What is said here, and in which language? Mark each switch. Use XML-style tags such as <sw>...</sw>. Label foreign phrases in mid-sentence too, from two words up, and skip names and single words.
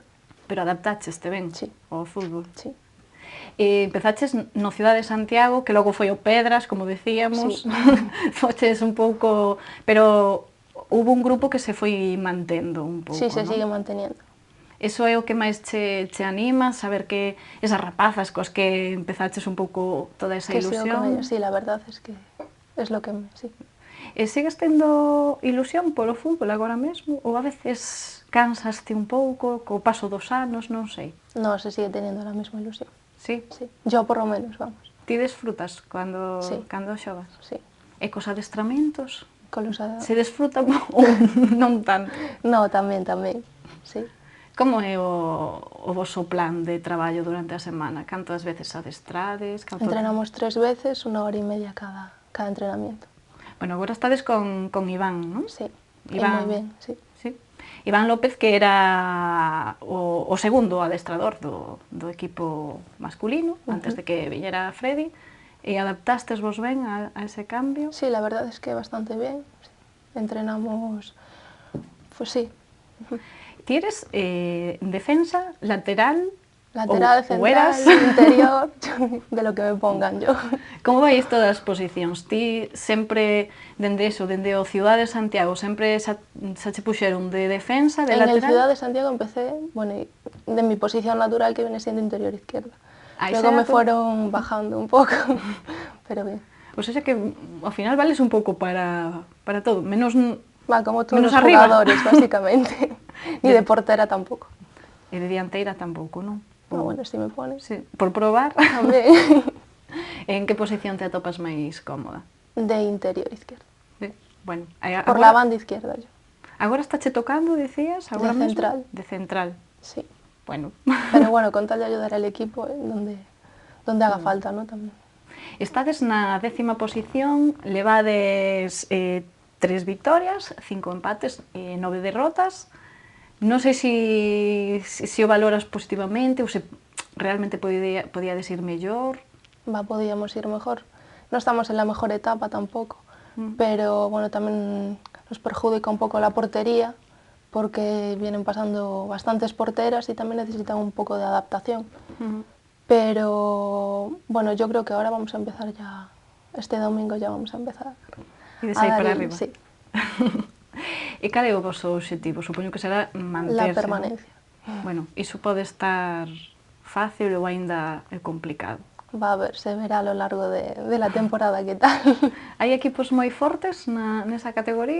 <gl>Pero adaptaches te ben</gl> <es>Sí.</es> <gl>ao fútbol.</gl> <es>Sí.</es> <gl>E empezaches no Cidade de Santiago, que logo foi o Pedras, como decíamos.</gl> <es>Sí.</es> <gl>Foches un pouco...</gl> <es>Pero hubo un grupo que se</es> <gl>foi mantendo un pouco,</gl> <es>Sí, se ¿no? sigue manteniendo.</es> <gl>Eso é o que máis che anima, saber que esas rapazas cos que empezaches un pouco toda esa</gl> <es>Que sigo con ilusión. ellos, sí, la verdad es que es lo que sí.</es> <gl>E sigues tendo ilusión polo fútbol agora mesmo? Ou a veces cansaste un pouco co paso dos anos, non sei?</gl> <es>No, se sigue teniendo la misma ilusión.</es> <gl>Sí?</gl> <es>Sí. Yo por lo menos, vamos.</es> <gl>Ti desfrutas cando xogas?</gl> <es>Sí.</es> <gl>E cos adestramentos?</gl> <es>Con los</es> <gl>Se desfruta ou non tanto? No, tamén, sí. Como é o voso plan de traballo durante a semana? Cantas veces adestrades?</gl> <es>Entrenamos 3 veces, 1 hora y media cada entrenamiento.</es> <gl>Bueno, agora estades con Iván, non?</gl> <es>Sí, Iván,</es> <gl>moi ben, sí.</gl> <es>Sí.</es> <gl>Iván López, que era o segundo adestrador do equipo masculino, antes de que viñera Freddy, e adaptastes vos ben a ese cambio?</gl> <es>Sí, la verdad es que bastante bien. Sí. Entrenamos, pues sí.</es> <gl>Ti eres defensa, lateral, Lateral, ou central, eras?</gl> <es>interior, de lo que me pongan yo.</es> <gl>Como vai isto das posicións? Ti sempre, dende o Cidade de Santiago, sempre xa che puxeron de defensa, de</gl> <es>En lateral? el Ciudad de Santiago empecé, bueno, de mi posición natural que viene siendo interior izquierda. Luego me fueron bajando un poco, pero bien.</es> <gl>Pois é que ao final vales un pouco para todo, menos</gl> <es>Va, como todos</es> <gl>menos</gl> <es>los</es> <gl>arriba.</gl> <es>jugadores, básicamente. Ni de portera tampoco.</es> <gl>E de dianteira tampouco, non?</gl> <es>No, bueno, si me pones. Sí, por probar. También.</es> <gl>En que posición te atopas máis cómoda?</gl> <es>De interior izquierda. Bueno, Por la banda izquierda yo.</es> <gl>Agora estáche tocando, decías? Agora</gl> <es>De</es> <gl>mesmo?</gl> <es>central. De central. Sí. Bueno. Pero bueno, con tal de ayudar al equipo donde haga falta, ¿no? También.</es> <gl>Estades na 10ª posición, levades 3 victorias, 5 empates e 9 derrotas. Non sei se o valoras positivamente ou se realmente podíades ir mellor.</gl> <es>Podíamos ir mejor. No estamos en la mejor etapa tampoco, pero bueno, también nos perjudica un poco la portería porque vienen pasando bastantes porteras y también necesitan un poco de adaptación. Pero bueno, yo creo que ahora vamos a empezar ya, este domingo ya vamos a empezar</es> <gl>E de sair para arriba.</gl> <es>Sí.</es> <gl>E cal é o voso obxectivo? Supoño que será manterse.</gl> <es>La permanencia.</es> <gl>Bueno, iso pode estar fácil ou aínda é complicado.</gl> <es>Va a ver, se verá a lo largo de la temporada qué tal.</es> <gl>Hai equipos moi fortes nesa categoría?</gl>